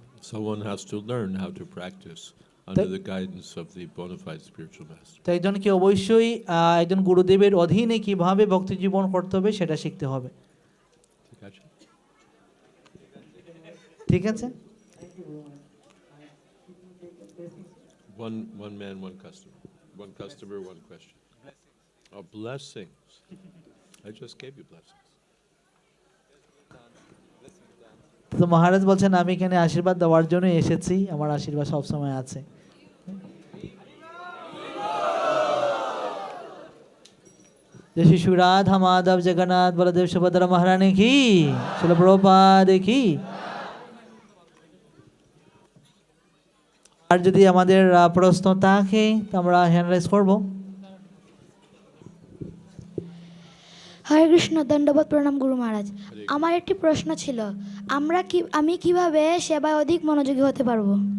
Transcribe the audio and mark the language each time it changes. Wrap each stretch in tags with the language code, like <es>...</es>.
<en>So one has to learn how to practice under the guidance of the bona fide spiritual master.</en> <bn>তো একজনকে অবশ্যই একজন গুরুদেবের অধীনে কিভাবে ভক্তি জীবন করতে হবে সেটা শিখতে হবে। ঠিক আছে?</bn> <en>One man, one customer. One customer, one question. Oh, blessings. I just gave you blessings.</en> <bn>তো মহারাজ বলছেন আমি এখানে আশীর্বাদ দেওয়ার জন্য এসেছি, আমার আশীর্বাদ সবসময় আছে।</bn> <hi>जय श्री शिव राधा माधव जगन्नाथ बलदेव सुभद्रा महारानी की, श्रील प्रभुपाद की।</hi> <bn>আর যদি আমাদের প্রশ্ন থাকে আমরা</bn> <en>hand raise</en> <bn>করব। হরে কৃষ্ণ, দণ্ডবোধ প্রণাম গুরু মহারাজ। আমার একটি প্রশ্ন ছিল, আমি কিভাবে সেবায় অধিক মনোযোগী হতে পারবো?</bn>